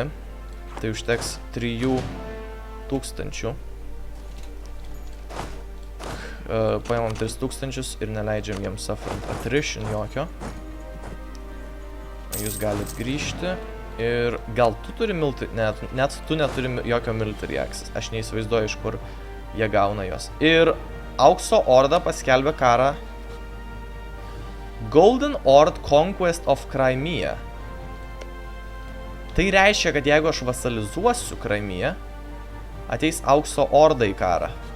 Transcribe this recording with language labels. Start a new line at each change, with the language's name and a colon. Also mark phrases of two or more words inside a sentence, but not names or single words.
Lithuanian: Tai užteks 3000. Paimam 3000 ir neleidžiam jiems
English: suffering attrition
Lithuanian: jokio. Jūs galite grįžti. Ir gal tu turi military... Net tu neturi jokio
English: military access.
Lithuanian: Aš neįsivaizduoju, iš kur jie gauna juos. Ir Aukso Orda paskelbė karą.
English: Golden Ord Conquest of Crimea.
Lithuanian: Tai reiškia, kad jeigu aš vasalizuosiu Crimea, ateis Aukso Orda į karą.